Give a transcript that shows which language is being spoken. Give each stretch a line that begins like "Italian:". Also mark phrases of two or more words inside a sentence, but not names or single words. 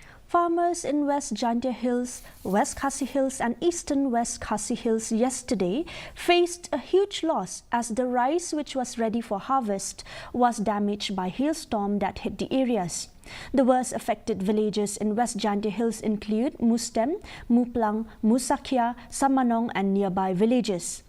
English: Farmers in West Jaintia Hills, West Khasi Hills and Eastern West Khasi Hills yesterday faced a huge loss as the rice which was ready for harvest was damaged by hailstorm that hit the areas. The worst affected villages in West Jaintia Hills include Mustem, Muplang, Musakia, Samanong and nearby villages.